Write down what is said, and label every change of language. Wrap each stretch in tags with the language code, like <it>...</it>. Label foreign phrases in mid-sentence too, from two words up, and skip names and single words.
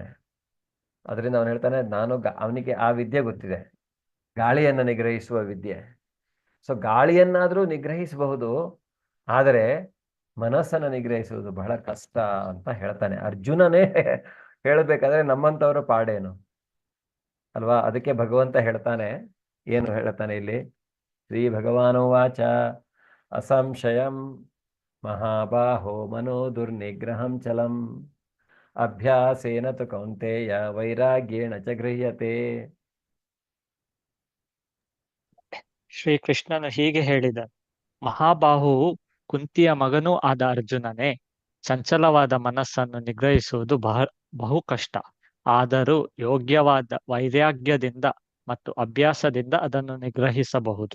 <kn>ಅದರಿಂದ ಅವನು ಹೇಳ್ತಾನೆ, ಅವನಿಗೆ ಆ ವಿದ್ಯೆ ಗೊತ್ತಿದೆ, ಗಾಳಿಯನ್ನು ನಿಗ್ರಹಿಸುವ ವಿದ್ಯೆ. ಸೊ ಗಾಳಿಯನ್ನಾದ್ರೂ ನಿಗ್ರಹಿಸಬಹುದು, ಆದರೆ ಮನಸ್ಸನ್ನು ನಿಗ್ರಹಿಸುವುದು ಬಹಳ ಕಷ್ಟ ಅಂತ ಹೇಳ್ತಾನೆ. ಅರ್ಜುನನೇ ಹೇಳಬೇಕಾದ್ರೆ ನಮ್ಮಂಥವ್ರ ಪಾಡೇನು ಅಲ್ವಾ? ಅದಕ್ಕೆ ಭಗವಂತ ಹೇಳ್ತಾನೆ, ಏನು ಹೇಳ್ತಾನೆ ಇಲ್ಲಿ?</kn> <sa>ಶ್ರೀ ಭಗವಾನುವಾಚ ಅಸಂಶಯಂ ಮಹಾಬಾಹೋ ಮನೋ ದುರ್ನಿಗ್ರಹಂ ಚಲಂ ಅಭ್ಯಾಸೇನ ತು ಕೌಂತೆಯ ವೈರಾಗ್ಯೇಣ ಚ ಗೃಹ್ಯತೆ.</sa> <kn>ಶ್ರೀಕೃಷ್ಣನು ಹೀಗೆ ಹೇಳಿದ, ಮಹಾಬಾಹುವು ಕುಂತಿಯ ಮಗನೂ ಆದ ಅರ್ಜುನನೇ, ಚಂಚಲವಾದ ಮನಸ್ಸನ್ನು ನಿಗ್ರಹಿಸುವುದು ಬಹು ಕಷ್ಟ. ಆದರೂ ಯೋಗ್ಯವಾದ ವೈರಾಗ್ಯದಿಂದ ಮತ್ತು ಅಭ್ಯಾಸದಿಂದ ಅದನ್ನು ನಿಗ್ರಹಿಸಬಹುದು.</kn>